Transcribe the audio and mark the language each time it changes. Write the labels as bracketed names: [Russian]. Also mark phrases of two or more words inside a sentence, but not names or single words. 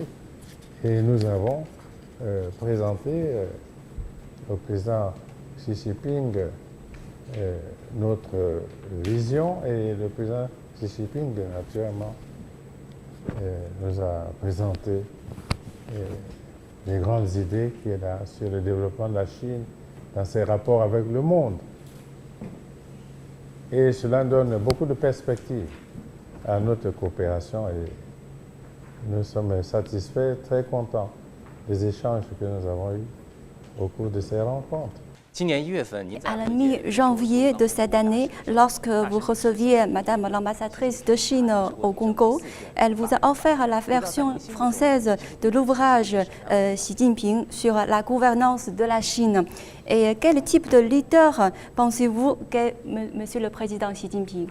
[French] Et nous avons présenté au président Xi Jinping notre vision et le président Xi Jinping, naturellement, nous a présenté les grandes idées qu'il a sur le développement de la Chine dans ses rapports avec le monde. Et cela donne beaucoup de perspectives à notre coopération et nous sommes satisfaits, très contents des échanges que nous avons eus au cours de ces rencontres. [Chinese] 今年1月份，您在 [French] À la mi-janvier de cette année, lorsque vous receviez Madame l'ambassadrice de Chine au Congo, elle vous a offert la version française de l'ouvrage Xi Jinping sur la gouvernance de la Chine. Et quel type de leader pensez-vous qu'est Monsieur le Président Xi Jinping?